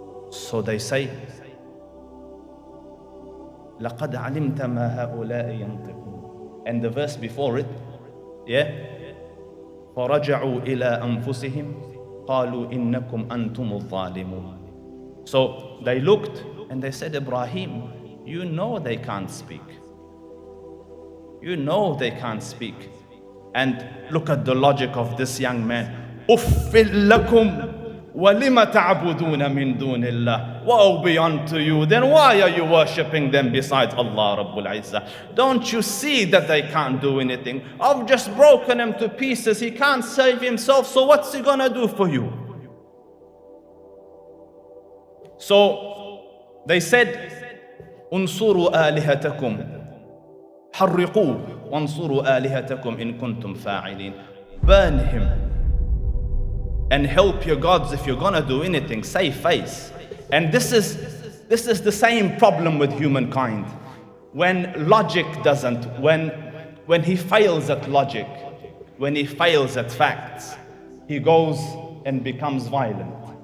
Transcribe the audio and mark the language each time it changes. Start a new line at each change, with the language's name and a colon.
English: So they say,
Arabic: لَقَدْ عَلِمْتَ مَا هَؤُلَاءِ يَنْطِقُونَ.
English: And the verse before it, yeah,
Arabic: فَرَجَعُوا إِلَىٰ أَنفُسِهِمْ قَالُوا إِنَّكُمْ أَنْتُمُ الظَّالِمُونَ.
English: So they looked and they said, Ibrahim, you know they can't speak. You know they can't speak. And look at the logic of this young man.
Arabic: Uffil lakum walima ta'buduna min dunillah.
English: Woe be unto you. Then why are you worshipping them besides Allah Rabbul Izzah? Don't you see that they can't do anything? I've just broken him to pieces. He can't save himself. So what's he gonna do for you? So they said,
Arabic: Unsuru alihatakum. حرقوه وانصروا آلهتكم إن كنتم فاعلين.
English: Burn him and help your gods. If you're gonna do anything, save face. And this is the same problem with humankind. When logic doesn't, when he fails at logic, when he fails at facts, he goes and becomes violent.